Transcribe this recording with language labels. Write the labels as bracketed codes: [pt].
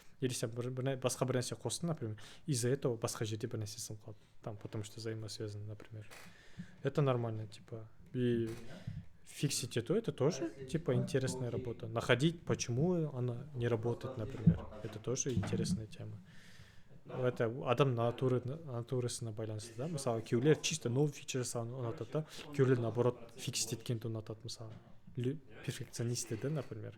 [kk] Или сен басқа бір нәрсе қостың, например, [ru] из-за этого [kk] басқа жерде бір нәрсе сынып қалды. [ru] Там, потому что взаимосвязано, например. Это нормально, типа. И фиксить это тоже, типа, интересная работа. Находить, почему она не работает, например. Это тоже интересная тема. [kk] это адам натурасына байланысты да. Мысалы күйеулер чисто новый фичер жасағанды ұнатады да, күйеулер наоборот фикс еткенді ұнатады мысалы. [ru] Перфекционисты да, например.